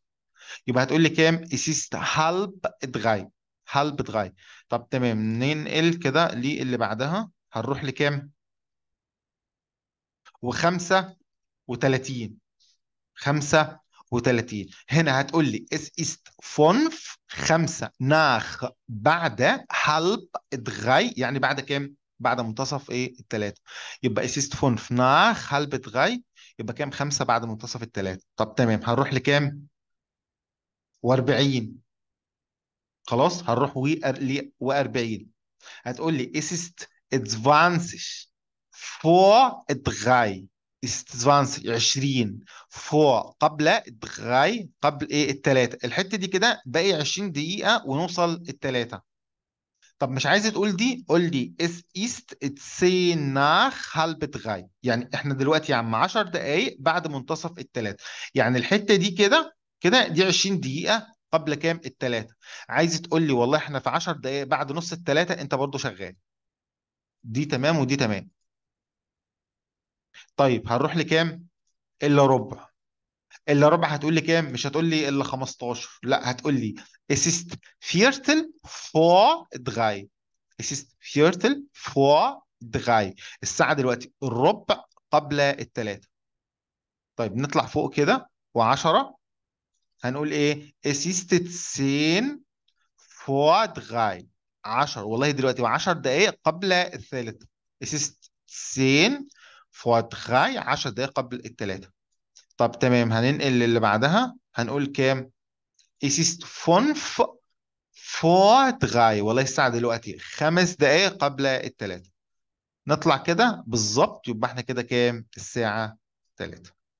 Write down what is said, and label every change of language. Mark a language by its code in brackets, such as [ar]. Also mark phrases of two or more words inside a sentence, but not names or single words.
[ar] يبقى هتقول لي كام، [de] es ist halb drei, halb drei. [ar] طب تمام، ننقل كده للي بعدها. هنروح لكام، وخمسة وتلاتين. 35. هنا هتقول لي [de] es ist 5 nach [ar] بعد halb 3، يعني بعد كام؟ بعد منتصف ايه الثلاثة. يبقى [de] es ist 5 nach halb 3. [ar] يبقى كام، 5 بعد منتصف الثلاثة. طب تمام، هنروح لكام؟ و40. خلاص هنروح و40. هتقول لي [de] es ist 20 vor 3. ist 20 20 vor [ar] قبل 3 قبل ايه التلاتة. الحتة دي كده باقي 20 دقيقة ونوصل التلاتة. طب مش عايز تقول دي، قول لي [de] es ist 10 nach halb 3. [ar] يعني احنا دلوقتي يا عم 10 دقايق بعد منتصف التلاتة. يعني الحتة دي كده كده دي 20 دقيقة قبل كام التلاتة. عايز تقول لي والله احنا في 10 دقايق بعد نص التلاتة، انت برضو شغال. دي تمام ودي تمام. طيب هنروح لكام؟ الا ربع. الا ربع هتقول لي كام؟ مش هتقول لي الا 15، لا هتقول لي [de] es ist Viertel vor 3. es ist Viertel vor 3. [ar] الساعة دلوقتي الربع قبل الثلاثة. طيب نطلع فوق كده و10. هنقول ايه؟ [de] es ist 10 vor 3. [ar] 10 والله دلوقتي و10 دقائق قبل الثالثة. [de] es ist 10 vor 3. [ar] 10 دقائق قبل الثلاثة. طب تمام، هننقل للي بعدها. هنقول كام؟ [de] es ist 5 vor 3. [ar] والله الساعة دلوقتي 5 دقائق قبل الثلاثة. نطلع كده بالظبط، يبقى احنا كده كام؟ الساعة 3.